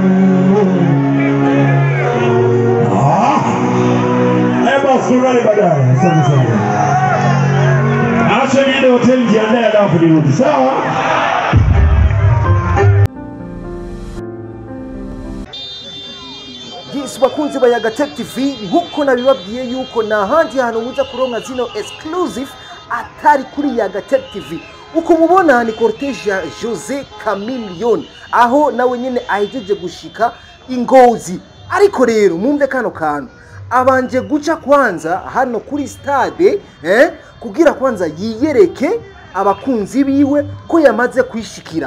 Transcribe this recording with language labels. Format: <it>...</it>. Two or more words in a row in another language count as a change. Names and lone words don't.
<sw>Eba surali baadaye. Asante sana. Acha niende hoteli jiandae alafu nirudi. Sawa?</sw> <rn>Yes, bakunzi ba Yaga Tech TV, nkuko nabibabwiye yuko na handi hano muza kuronka zino exclusive atari kuri Yaga Tech TV. Uko mubona ni cortege ya Jose Chameleone, aho nawe nyene ahejeje gushika Ingozi. Ariko rero mumve kano kantu, abanje guca kwanza hano kuri stade kugira kwanza yiyereke abakunzi biwe ko yamaze kwishikira.</rn>